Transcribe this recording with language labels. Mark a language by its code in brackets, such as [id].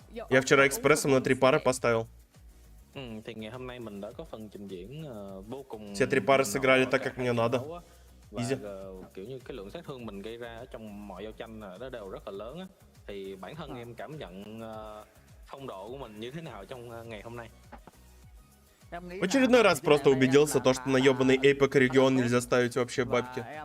[ru] Я вчера экспрессом на 3 пары поставил. Все 3 пары сыграли так, как мне надо. [en] Easy. [vi] Kiểu như cái lượng sát thương mình gây ra ở trong mọi giao tranh nó đều rất là lớn á, thì bản thân em cảm nhận phong độ của mình như thế nào trong ngày hôm nay? [ru] В очередной раз просто убедился, то, что на ёбаный Эйпок регион нельзя ставить вообще бабки.